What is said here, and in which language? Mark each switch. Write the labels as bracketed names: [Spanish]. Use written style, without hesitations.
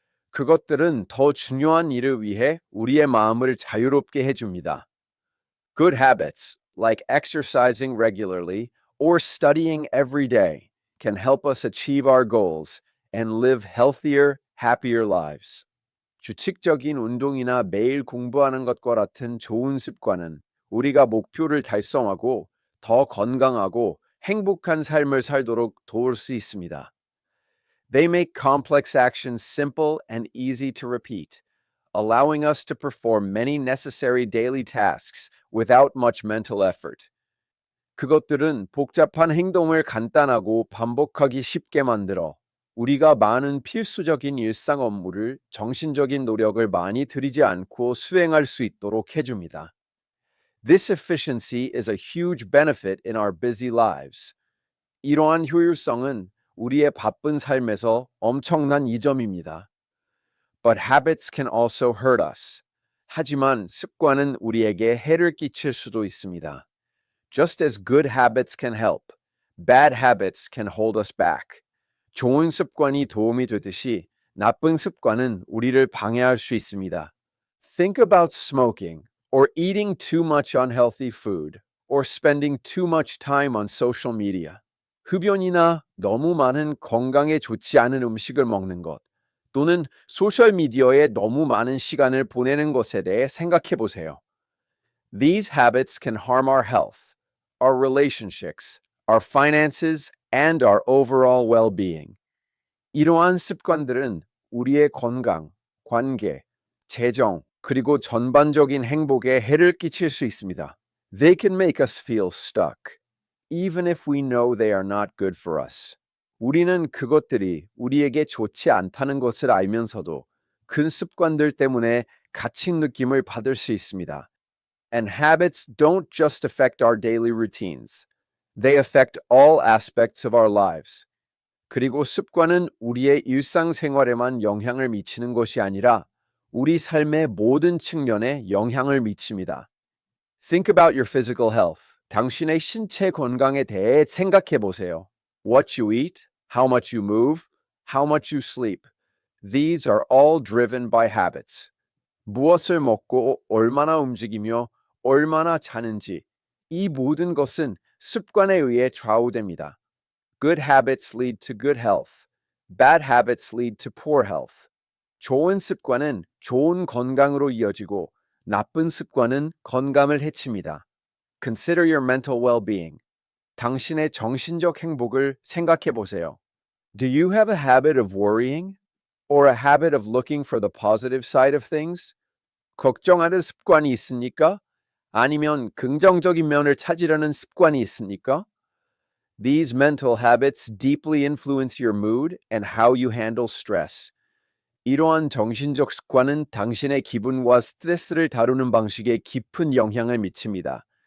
[Korean] 그것들은 더 중요한 일을 위해 우리의 마음을 자유롭게 해줍니다. [English] Good habits, like exercising regularly or studying every day, can help us achieve our goals and live healthier, happier lives. [Korean] 규칙적인 운동이나 매일 공부하는 것과 같은 좋은 습관은 우리가 목표를 달성하고 더 건강하고 행복한 삶을 살도록 도울 수 있습니다. [English] They make complex actions simple and easy to repeat, allowing us to perform many necessary daily tasks without much mental effort. [Korean] 그것들은 복잡한 행동을 간단하고 반복하기 쉽게 만들어 우리가 많은 필수적인 일상 업무를 정신적인 노력을 많이 들이지 않고 수행할 수 있도록 해줍니다. [English] This efficiency is a huge benefit in our busy lives. [Korean] 이러한 효율성은 우리의 바쁜 삶에서 엄청난 이점입니다. [English] But habits can also hurt us. [Korean] 하지만 습관은 우리에게 해를 끼칠 수도 있습니다. [English] Just as good habits can help, bad habits can hold us back. [Korean] 좋은 습관이 도움이 되듯이 나쁜 습관은 우리를 방해할 수 있습니다. [English] Think about smoking, or eating too much unhealthy food, or spending too much time on social media. [Korean] 흡연이나 너무 많은 건강에 좋지 않은 음식을 먹는 것, 또는 소셜미디어에 너무 많은 시간을 보내는 것에 대해 생각해 보세요. [English] These habits can harm our health, our relationships, our finances, and our overall well-being. [Korean] 이러한 습관들은 우리의 건강, 관계, 재정, 그리고 전반적인 행복에 해를 끼칠 수 있습니다. [English] They can make us feel stuck, even if we know they are not good for us. [Korean] 우리는 그것들이 우리에게 좋지 않다는 것을 알면서도 그 습관들 때문에 갇힌 느낌을 받을 수 있습니다. [English] And habits don't just affect our daily routines. They affect all aspects of our lives. [Korean] 그리고 습관은 우리의 일상생활에만 영향을 미치는 것이 아니라 우리 삶의 모든 측면에 영향을 미칩니다. [English] Think about your physical health. [Korean] 당신의 신체 건강에 대해 생각해 보세요. [English] What you eat, how much you move, how much you sleep. These are all driven by habits. [Korean] 무엇을 먹고 얼마나 움직이며 얼마나 자는지, 이 모든 것은 습관에 의해 좌우됩니다. [English] Good habits lead to good health. Bad habits lead to poor health. [Korean] 좋은 습관은 좋은 건강으로 이어지고 나쁜 습관은 건강을 해칩니다. [English] Consider your mental well-being. [Korean] 당신의 정신적 행복을 생각해 보세요. [English] Do you have a habit of worrying? Or a habit of looking for the positive side of things? [Korean] 걱정하는 습관이 있습니까? 아니면 긍정적인 면을 찾으려는 습관이 있습니까? [English] These mental habits deeply influence your mood and how you handle stress. [Korean] 이러한 정신적 습관은 당신의 기분과 스트레스를 다루는 방식에 깊은 영향을 미칩니다.